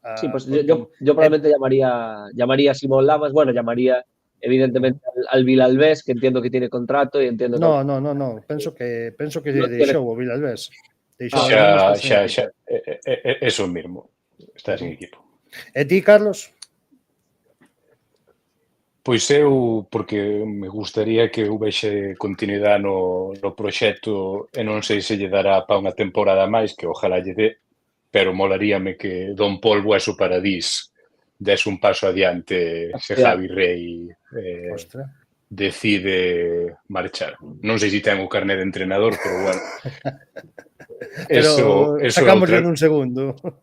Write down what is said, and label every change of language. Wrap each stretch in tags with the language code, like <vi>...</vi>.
<es>Sí, pues yo probablemente llamaría a Simón Lamas, bueno, llamaría evidentemente al Vilalbés, que entiendo que tiene contrato y entiendo que...</es> <gl>No, penso que deixou o Vilalbés.</gl> <es>Xa, eso mismo, está sin equipo.</es> <gl>E ti, Carlos? Pois eu, porque me gustaría que houvese continuidade no proxecto e non sei se lle dará para unha temporada máis, que ojalá lle dé, pero molaríame que Don Polvo e su Paradís des un paso adiante se Javi Rey decide marchar. Non sei se ten o carné de entrenador, pero bueno.</gl> <es>Pero sacamos en un segundo.</es>